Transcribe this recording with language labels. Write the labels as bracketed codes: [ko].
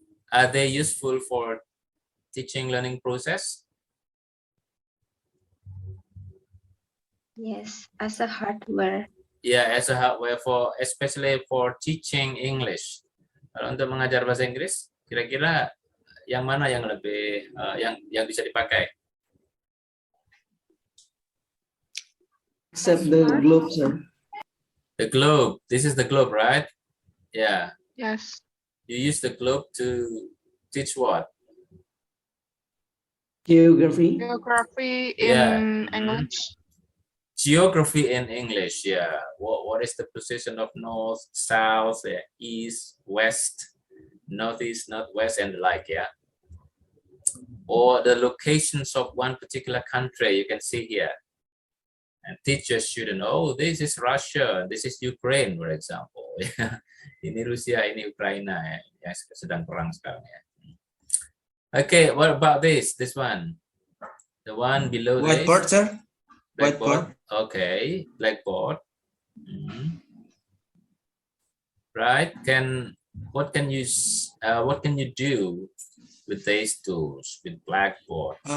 [en] Are they useful for teaching learning process? Yes. As a hardware. Yeah, as a hardware especially for teaching English. [id] Kalau untuk mengajar bahasa Inggris, kira-kira yang mana yang lebih yang bisa dipakai? [en] Except the globe, sir. The globe. This is the globe, right? Yeah. Yes. You use the globe to teach what? Geography. Geography in Yeah. English. Geography in English, yeah. What is the position of north, south, east, west, northeast, northwest, and the like, yeah? Or the locations of one particular country, you can see here. And teach your student, oh, this is Russia, this is Ukraine, for example. [id] Ini Rusia, ini Ukraina, ya, yang sedang perang sekarang, ya. [en] Okay, what about this one? The one below Whiteboard, this? sir. Blackboard. Okay, blackboard. Right. What can you do with these tools with Blackboard?